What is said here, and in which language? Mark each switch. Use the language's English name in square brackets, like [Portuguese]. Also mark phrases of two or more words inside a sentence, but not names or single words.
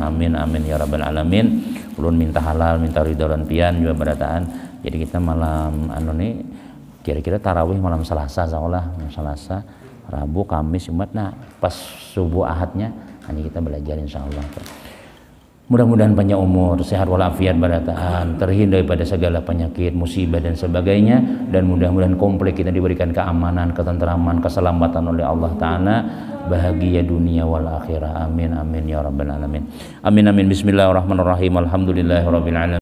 [Arabic] آمين آمين يا رب العالمين. [Banjar] Ulun minta halal, minta ridho dan pian juga berataan. [Indonesian] Jadi kita malam nih kira-kira tarawih malam Selasa, seolah malam Selasa, Rabu, Kamis, Jumat. Nah pas subuh Ahadnya hanya kita belajar insyaallah. [Banjar] Mudah-mudahan panjang umur, sehat walafiat barataan, [Indonesian] terhindar daripada segala penyakit, musibah dan sebagainya, dan mudah-mudahan komplek kita diberikan keamanan, ketentraman, keselamatan oleh Allah Ta'ala, bahagia dunia wal akhirah. [Arabic] آمين آمين يا رب العالمين. آمين آمين. بسم الله الرحمن الرحيم الحمد لله رب العالمين.